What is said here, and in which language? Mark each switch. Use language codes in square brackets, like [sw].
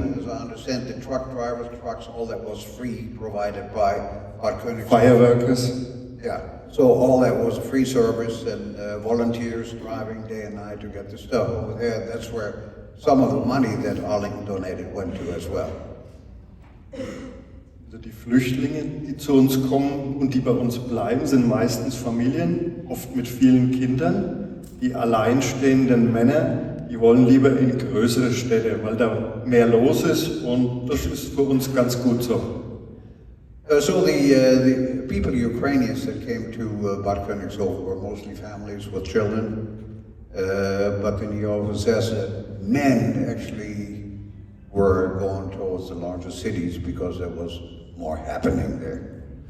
[en] And as I understand, the truck drivers, trucks, all that was free, provided by Bad Konigshofen. Fireworkers. Yeah, so all that was a free service and volunteers driving day and night to get the stuff over there. That's where some of the money that Arlington donated went to as well. [de] Also die Flüchtlinge, die zu uns kommen und die bei uns bleiben, sind meistens Familien, oft mit vielen Kindern. Die alleinstehenden Männer, die wollen lieber in größere Städte, weil da mehr los ist und das ist für uns ganz gut so. [en] So the people, Ukrainians that came to Bad Konigshofen were mostly families with children, but then he also says that men actually were going towards the larger cities because there was more happening there.